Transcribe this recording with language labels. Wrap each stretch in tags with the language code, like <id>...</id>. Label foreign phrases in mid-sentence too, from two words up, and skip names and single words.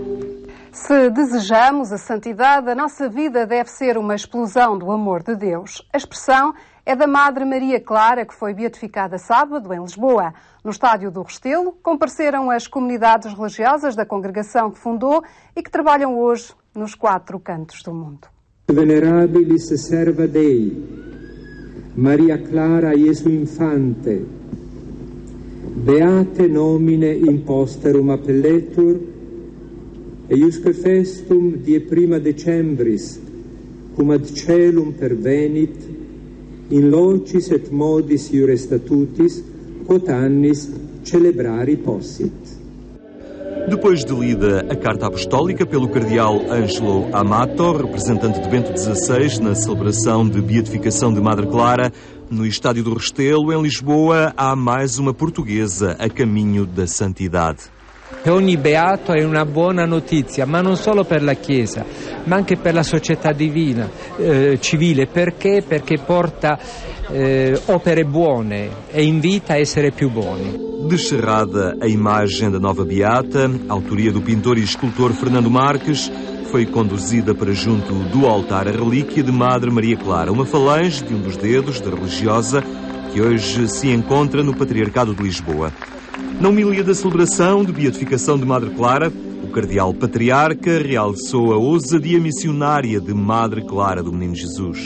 <pt>Se desejamos a santidade, a nossa vida deve ser uma explosão do amor de Deus. A expressão é da Madre Maria Clara, que foi beatificada sábado em Lisboa. No estádio do Restelo, compareceram as comunidades religiosas da congregação que fundou e que trabalham hoje nos 4 cantos do mundo.</pt> <la>Venerabilis serva Dei, Maria Clara Iesu Infante, beate nomine imposterum appelletur, eiusque festum die 1 decembris, cum ad celum pervenit, in locis et modis iure statutis, quod annis celebrari possit. Depois de lida a carta apostólica pelo cardeal Ângelo Amato, representante de Bento XVI na celebração de beatificação de Madre Clara, no estádio do Restelo, em Lisboa, há mais uma portuguesa a caminho da santidade.</la> <it>E ogni beato è una buona notizia, ma non solo per la Chiesa, ma anche per la società civile. Perché? Perché porta opere buone e invita a essere più buoni.</it> <pt>Descerrada a imagem da nova beata, autoria do pintor e escultor Fernando Marques, foi conduzida para junto do altar a relíquia de Madre Maria Clara, uma falange de um dos dedos da religiosa que hoje se encontra no Patriarcado de Lisboa. Na homilia da celebração de beatificação de Madre Clara, o cardeal patriarca realçou a ousadia missionária de Madre Clara do Menino Jesus.</pt>